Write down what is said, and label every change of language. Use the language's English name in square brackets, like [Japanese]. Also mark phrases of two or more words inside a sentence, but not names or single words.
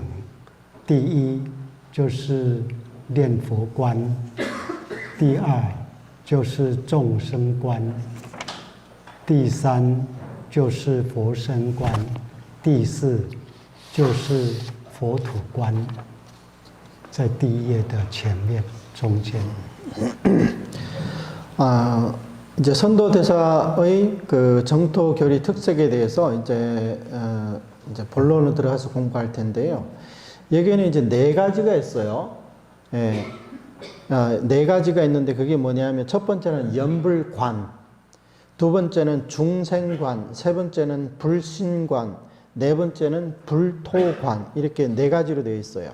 [Chinese] 第一就是念佛观，第2就是众生观，第3就是佛身观，第4就是佛土观，在第1页的前面中间。 [Korean] 이제 선도대사의 그 정토 교리 특색에 대해서 이제 본론을 들어가서 공부할 텐데요. 여기에는 이제 4가지가 있어요. 예. 4가지가 있는데 그게 뭐냐면, 첫 번째는 연불관, 두 번째는 중생관, 세 번째는 불신관, 네 번째는 불토관, 이렇게 4가지로 되어 있어요.